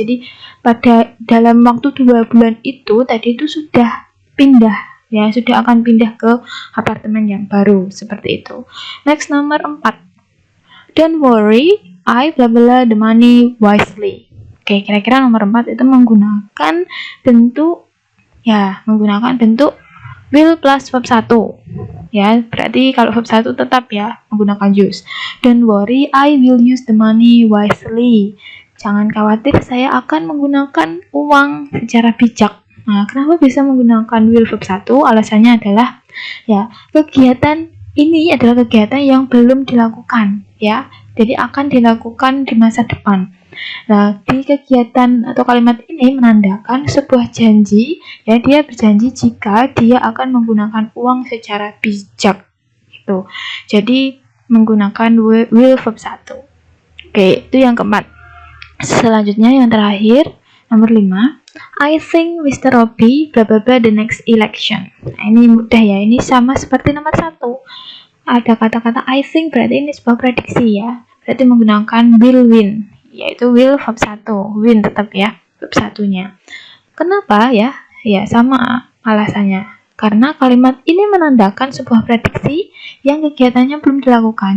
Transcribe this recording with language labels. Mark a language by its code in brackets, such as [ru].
[id] Jadi pada dalam waktu 2 bulan itu tadi itu sudah pindah ya, sudah akan pindah ke apartemen yang baru, seperti itu. Next, nomor 4. [en] Don't worry, I blah blah the money wisely. [id] Oke, kira-kira nomor 4 itu menggunakan bentuk will plus verb 1 ya, berarti kalau verb 1 tetap ya menggunakan use. [en] Don't worry, I will use the money wisely. [id] Jangan khawatir, saya akan menggunakan uang secara bijak. Nah, kenapa bisa menggunakan will verb 1? Alasannya adalah ya, kegiatan ini adalah kegiatan yang belum dilakukan ya, jadi akan dilakukan di masa depan. Nah, di kegiatan atau kalimat ini menandakan sebuah janji ya, dia berjanji jika dia akan menggunakan uang secara bijak gitu. Jadi menggunakan will verb 1. Oke, itu yang keempat. Selanjutnya yang terakhir, nomor 5. [en] I think Mr. Robbie blah blah blah the next election. [id] Nah, ini mudah ya, ini sama seperti nomor 1. Ada kata-kata I think, berarti ini sebuah prediksi ya, berarti menggunakan will win, yaitu will verb 1, win tetap ya verb 1-nya. Kenapa ya? Ya sama alasannya, karena kalimat ini menandakan sebuah prediksi yang kegiatannya belum dilakukan.